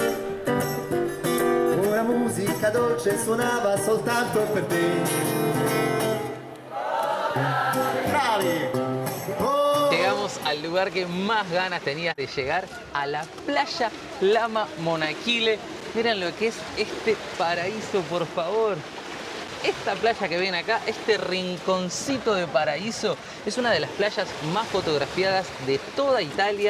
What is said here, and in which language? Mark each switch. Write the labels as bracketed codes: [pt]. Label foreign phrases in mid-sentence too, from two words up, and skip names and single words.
[it] Una musica dolce suonava soltanto per te. Bravi! Oh! [es] Llegamos al lugar que más ganas tenía de llegar, a la playa Lama Monaquile. Miren lo que es este paraíso, por favor. Esta playa que ven acá, este rinconcito de paraíso, es una de las playas más fotografiadas de toda Italia.